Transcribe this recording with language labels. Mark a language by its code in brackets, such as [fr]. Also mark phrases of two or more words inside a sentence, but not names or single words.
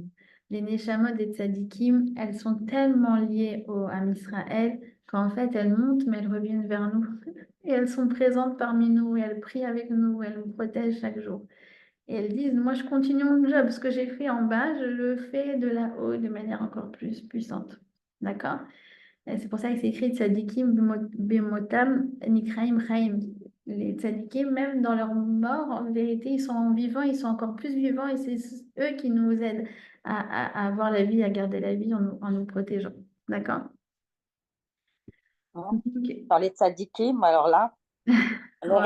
[fr] Les Neshamot des Tzadikim, elles sont tellement liées au Am Israël qu'en fait, elles montent, mais elles reviennent vers nous. Et elles sont présentes parmi nous, et elles prient avec nous, elles nous protègent chaque jour. Et elles disent, moi je continue mon job, ce que j'ai fait en bas, je le fais de là-haut de manière encore plus puissante. D'accord? Et c'est pour ça que c'est écrit [he] צדיקים במיתתם נקראים חיים. [fr] Les tzadikim, même dans leur mort, en vérité, ils sont vivants, ils sont encore plus vivants, et c'est eux qui nous aident à avoir la vie, à garder la vie en nous protégeant. D'accord? Hein. Ok. Par les tzadikim, alors là, on n'est